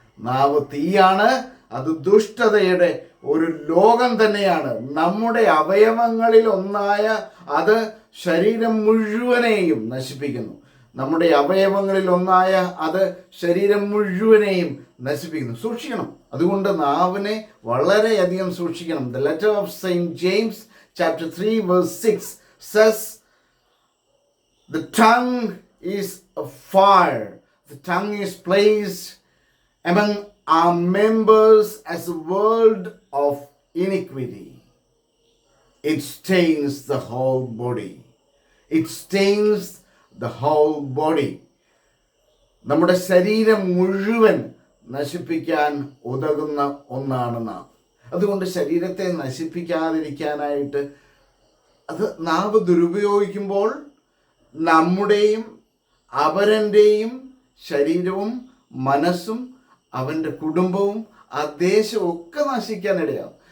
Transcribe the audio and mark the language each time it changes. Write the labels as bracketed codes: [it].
[ml] നാവ് തീയാണ്. അത് ദുഷ്ടതയുടെ ഒരു ലോകം തന്നെയാണ്. നമ്മുടെ അവയവങ്ങളിൽ ഒന്നായ അത് ശരീരം മുഴുവനെയും നശിപ്പിക്കുന്നു. നമ്മുടെ അവയവങ്ങളിൽ ഒന്നായ അത് ശരീരം മുഴുവനെയും നശിപ്പിക്കുന്നു. സൂക്ഷിക്കണം. അതുകൊണ്ട് നാവിനെ വളരെയധികം സൂക്ഷിക്കണം. [en] The letter of St. James chapter 3 verse 6 says, the tongue is a fire. The tongue is placed among our members as a world of iniquity. It stains the whole body. It stains the whole body. [ml] നമ്മുടെ ശരീരം മുഴുവൻ നശിപ്പിക്കാൻ ഉതകുന്ന ഒന്നാണ് നാവ്. അതുകൊണ്ട് ശരീരത്തെ നശിപ്പിക്കാതിരിക്കാനായിട്ട് അത് നാവ് ദുരുപയോഗിക്കുമ്പോൾ നമ്മുടെയും അപരൻ്റെയും ശരീരവും മനസ്സും അവൻ്റെ കുടുംബവും ആ ദേശവും ഒക്കെ നശിക്കാനിടയാവും.